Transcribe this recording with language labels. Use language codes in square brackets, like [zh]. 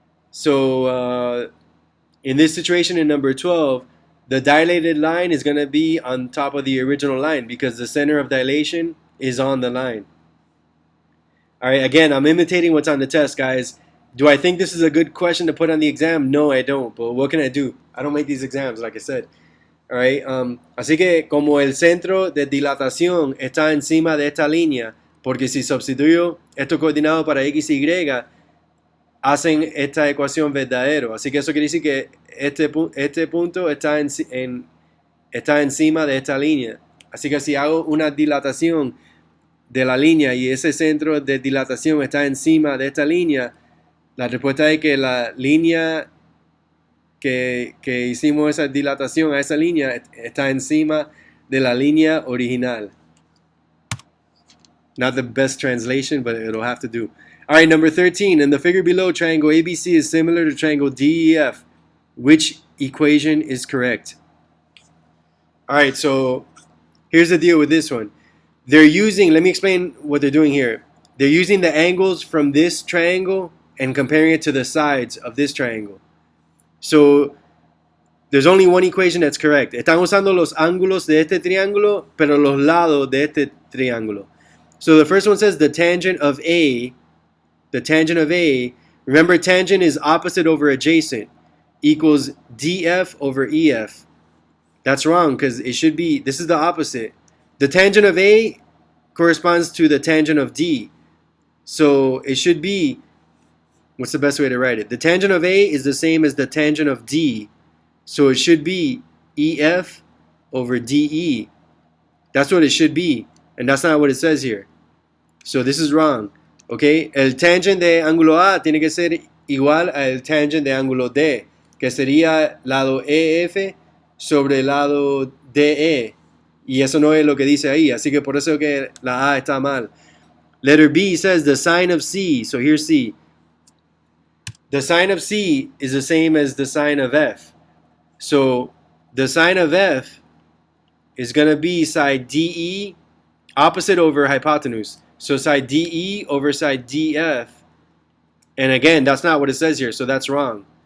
[en] So in this situation in number 12, the dilated line is going to be on top of the original line because the center of dilation is on the line. All right, again, I'm imitating what's on the test, guys. Do I think this is a good question to put on the exam? No, I don't. But what can I do? I don't make these exams, like I said. All right. [es] Así que como el centro de dilatación está encima de esta línea, porque si sustituyo estos coordinados para x y y, hacen esta ecuación verdadero. Así que eso quiere decir que este punto está encima de esta línea. Así que si hago una dilatación de la línea y ese centro de dilatación está encima de esta línea, la respuesta es que la línea que hicimos esa dilatación a esa línea está encima de la línea original. [en] Not the best translation, but it'll have to do. All right, number 13. In the figure below, triangle ABC is similar to triangle DEF. Which equation is correct? All right, so here's the deal with this one. They're using, let me explain what they're doing here. They're using the angles from this triangle and comparing it to the sides of this triangle. So there's only one equation that's correct. [es] Están usando los ángulos de este triángulo, pero los lados de este triángulo. [en] So the first one says the tangent of A, remember tangent is opposite over adjacent, equals DF over EF. That's wrong because it should be, this is the opposite. The tangent of A corresponds to the tangent of D. So it should be, what's the best way to write it? The tangent of A is the same as the tangent of D. So it should be EF over DE. That's what it should be. And that's not what it says here. So this is wrong. Okay? [es] El tangent de ángulo A tiene que ser igual al tangent de ángulo D, que sería lado EF sobre el lado DE. Y eso no es lo que dice ahí. Así que por eso que la A está mal. [en] Letter B says the sine of C. So here's C. The sine of C is the same as the sine of F. So the sine of F is going to be side DE opposite over hypotenuse. So side DE over side DF. And again, that's not what it says here, so that's wrong.